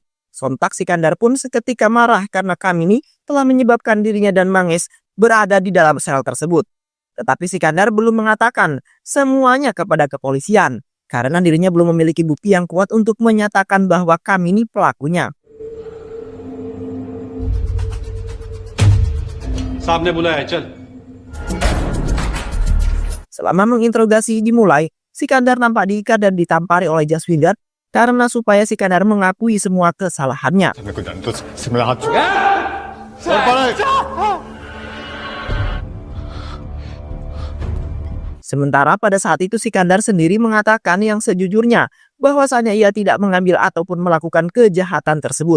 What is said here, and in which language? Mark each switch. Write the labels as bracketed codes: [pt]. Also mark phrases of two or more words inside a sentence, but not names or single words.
[id] Sontak Sikandar pun seketika marah karena Kamini telah menyebabkan dirinya dan Manges berada di dalam sel tersebut. Tetapi Sikandar belum mengatakan semuanya kepada kepolisian karena dirinya belum memiliki bukti yang kuat untuk menyatakan bahwa Kamini pelakunya. [hi] साहब ने बुलाया है, चल। [id] Selama menginterogasi dimulai, Sikandar nampak diikat dan ditampari oleh Jaswinder karena supaya Sikandar mengakui semua kesalahannya. Sementara pada saat itu Sikandar sendiri mengatakan yang sejujurnya bahwasanya ia tidak mengambil ataupun melakukan kejahatan tersebut.